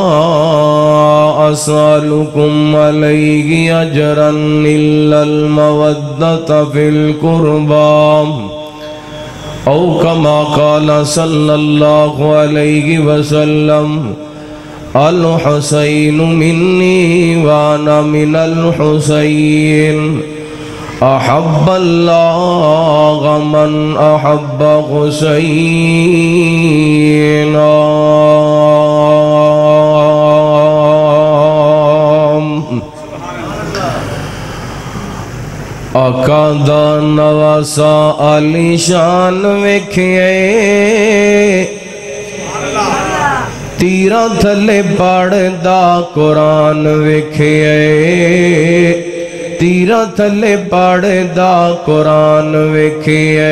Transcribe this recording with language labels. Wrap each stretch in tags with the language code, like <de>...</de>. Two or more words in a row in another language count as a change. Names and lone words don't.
<ar>أسألكم عليه أجرا إلا المودة في القربى أو كما قال صلى الله عليه وسلم الحسين مني وأنا من الحسين أحب الله من أحب</ar> <pa>حسينا آقا دا نواسا علی شان ویکھئے تیرا تھلے پڑھ دا قرآن ویکھئے تیرا تھلے پڑھدا قرآن ویکھیے</pa>